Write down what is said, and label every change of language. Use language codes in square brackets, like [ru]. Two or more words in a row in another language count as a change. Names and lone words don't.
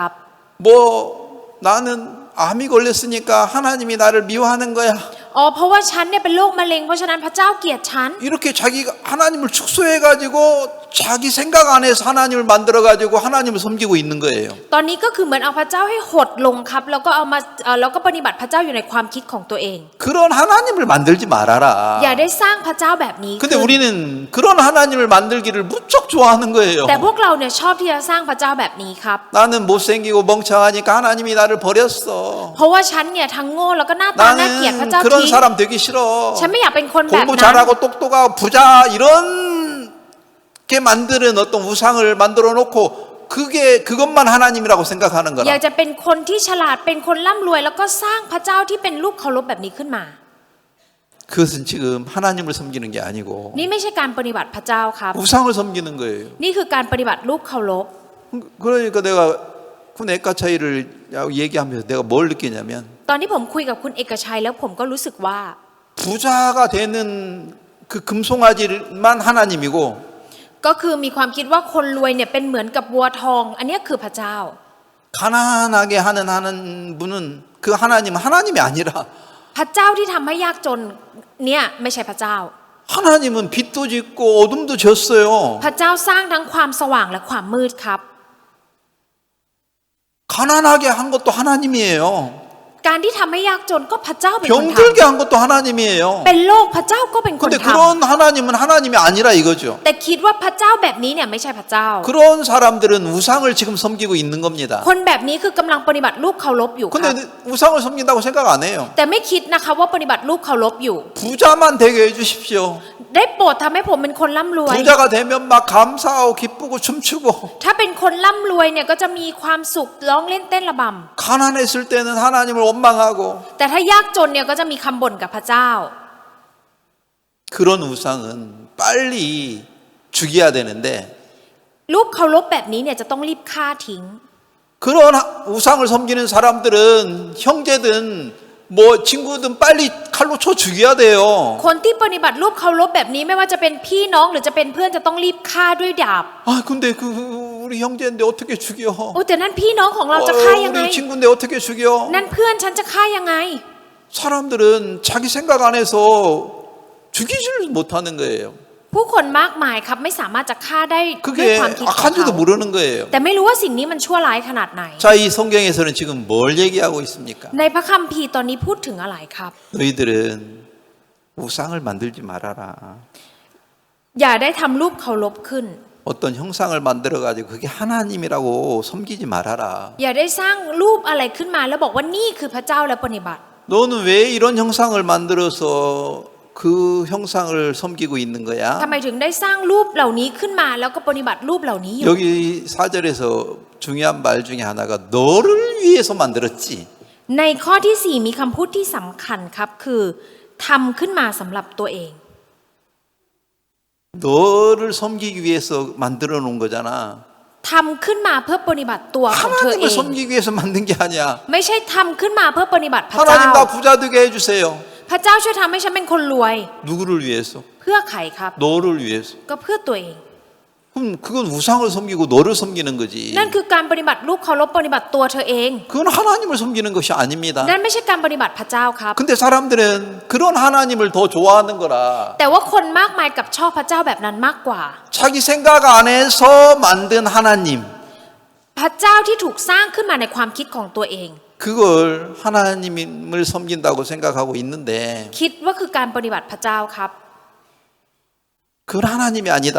[ko] 뭐 나는 암이 걸렸으니까 하나님이 나를 미워하는 거야. [th] อ๋อเพราะว่าฉันเนี่ยเป็นโรคมะเร็งเพราะฉะนั้นพระเจ้าเกลียดฉัน [ko] 이렇게 자기가 하나님을 축소해가지고 자기 생각 안에서 하나님을 만들어가지고 하나님을 섬기고 있는 거예요. [th] ตอนนี้ก็คือเหมือนเอาพระเจ้าให้หดลงครับแล้วก็เอามาแล้วก็ปฏิบัติพระเจ้าอยู่ในความคิดของตัวเอง [ko] 그런 하나님을 만들지 말아라. [th] อย่าได้สร้างพระเจ้าแบบนี้ [ko] 근데 우리는 그런 하나님을 만들기를 무척 좋아하는 거예요. [th] แต่พวกเราเนี่ยชอบที่จะสร้างพระเจ้าแบบนี้ครับ [ko] 나는 못생기고 멍청하니까 하나님이 나를 버렸어. [th] เพราะว่าฉันเนี่ยทั้งโง่แล้วก็หน้าตาน่าเกลียดพระเจ้า [ko] 그런 [th] ทิ้ง [ko] 사람 되기 싫어. [th] ฉันไม่อยากเป็นคนแบบ [ko] 공부 [th] นั้น [ko] 잘하고 똑똑하고 부자 이런 게 만드는 어떤 우상을 만들어 놓고 그것만 하나님이라고 생각하는 [th] อยาก [ko] 거라. [th] จะเป็นคนที่ฉลาดเป็นคนร่ำรวยแล้วก็สร้างพระเจ้าที่เป็นรูปเคารพแบบนี้ขึ้นมา [ko] 그것은 지금 하나님을 섬기는 게 아니고 [th] นี่ไม่ใช่การปฏิบัติพระเจ้าครับ [ko] 우상을 섬기는 거예요. [th] นี่คือการปฏิบัติรูปเคารพ [ko] 그러니까 내가 군애가 차이를 얘기하면서 내가 뭘 느끼냐면 [th] ตอนที่ผมคุยกับคุณเอกชัยแล้วผมก็รู้สึกว่า [ko] 부자가 되는 그 금송아지만 하나님이고 [th] ก็คือมีความคิดว่าคนรวยเนี่ยเป็นเหมือนกับวัวทอง อันนี้คือพระเจ้า [ko] 가난하게 하는 분은 그 하나님이 아니라 [th] พระเจ้าที่ทำให้ยากจนเนี่ยไม่ใช่พระเจ้า [ko] 하나님은 빛도 짓고 어둠도 졌어요. [th] พระเจ้าสร้างทั้งความสว่างและความมืดครับ [ko] 가난하게 한 것도 하나님이에요. [th] การที่ทำให้ยากจนก็พระเจ้าเป็นคน [ko] 병 [th] ท [ko] 들게 한 것도 하나님이에요. [th] ำเป็นโรคพระเจ้าก็เป็นคน [ko] 근데 [th] ท [ko] 그런 하나님은 하나님이 아니라 이거죠. [th] ำแต่คิดว่าพระเจ้าแบบนี้เนี่ยไม่ใช่พระเจ้า [ko] 그런 사람들은 우상을 지금 섬기고 있는 겁니다. [th] คนแบบนี้คือกำลังปฏิบัติรูปเคารพอยู่ครับ [ko] 근데 우상을 섬긴다고 생각 안 해요. [th] แต่ไม่คิดนะคะว่าปฏิบัติรูปเคารพอยู่ [ko] 부자만 되게 해주십시오. [th] ได้โปรดทำให้ผมเป็นคนร่ำรวย [ko] 부자가 되면 막 감사하고 기쁘고 춤추고 [th] ถ้าเป็นคนร่ำรวยเนี่ยก็จะมีความสุขร้องเล่นเต้นระบ [ko] 가난했을 때는 하나님을 원망하고 [th] ำแต่ถ้ายากจนเนี่ยก็จะมีคำบ่นกับพระเจ้า [ko] 그런 우상은 빨리 죽여야 되는데 [th] รูปเคารพแบบนี้เนี่ยจะต้องรีบฆ่าทิ้ง [ko] 그런 우상을 섬기는 사람들은 형제든 뭐 친구든 빨리 칼로 쳐 죽여야 돼요. [th] คนที่ปฏิบัติรูปเคารพแบบนี้ไม่ว่าจะเป็นพี่น้องหรือจะเป็นเพื่อนจะต้องรีบฆ่าด้วยดาบ [ko] 아 근데 그 우리 형제인데 어떻게 죽여? [th] โอ้แต่นั่นพี่น้องของเราจะฆ่ายังไง [ko] 우리 친구인데 어떻게 죽여? [th] นั่นเพื่อนฉันจะฆ่ายังไง [ko] 사람들은 자기 생각 안에서 죽이지를 못하는 거예요. [th] ผู้คนมากมายครับไม่สามารถจะฆ่าได้ด้วย [ko] 그게 [th] ความคิดของ [ko] 악한지도 [th] เขา [ko] 모르는 거예요. [th] แต่ไม่รู้ว่าสิ่งนี้มันชั่วร้ายขนาดไหน [ko] 자, 이 성경에서는 지금 뭘 얘기하고 있습니까? [th] ในพระคัมภีร์ตอนนี้พูดถึงอะไรครับ [ko] 너희들은 우상을 만들지 말아라. [th] อย่าได้ทำรูปเคารพขึ้น [ko] 어떤 형상을 만들어 가지고 그게 하나님이라고 섬기지 말아라. [th] อย่าได้สร้างรูปอะไรขึ้นมาแล้วบอกว่านี่คือพระเจ้าและปฏิบัติ [ko] 너는 왜 이런 형상을 만들어서 그 형상을 섬기고 있는 거야? [th] ทำไมถึงได้สร้างรูปเหล่านี้ขึ้นมาแล้วก็ปฏิบัติรูปเหล่านี้อยู่ [ko] 여기 4절에서 중요한 말 중에 하나가 너를 위해서 만들었지. [th] ในข้อที่ 4 มีคำพูดที่สำคัญครับคือทำขึ้นมาสำหรับตัวเอง [ko] 너를 섬기기 위해서 만들어 놓은 거잖아. [th] ทำขึ้นมาเพื่อปฏิบัติตัวของเธอเอ [ko] 하나님을 [th] ง [ko] 섬기기 위해서 만든 게 아니야. [th] ไม่ใช่ทำขึ้นมาเพื่อปฏิบัติพระเจ้า [ko] 하나님 나 부자 되게 해주세요. [th] พระเจ้าช่วยทำให้ฉันเป็นคนรวย [ko] 누구를 위해서? [th] เพื่อใครครับ [ko] 너를 위해서. [th] ก็เพื่อตัวเอง [ko] 그럼 그건 우상을 섬기고 너를 섬기는 거지. [th] นั่นคือการปฏิบัติรูปเคารพปฏิบัติตัวเธอเอง [ko] 그건 하나님을 섬기는 것이 아닙니다. [th] นั่นไม่ใช่การปฏิบัติพระเจ้าครับ [ko] 근데 사람들은 그런 하나님을 더 좋아하는 거라. [th] แต่ว่าคนมากมายกับชอบพระเจ้าแบบนั้นมากกว่า [ko] 자기 생각 안에서 만든 하나님. [th] พระเจ้าที่ถูกสร้างขึ้นมาในความคิดของตัวเอง [ko] 그걸 하나님을 섬긴다고 생각하고 있는데 [th] คิดว่าคือการปฏิบัติพระเจ้าครับ [ko] 그건 하나님이 아니다.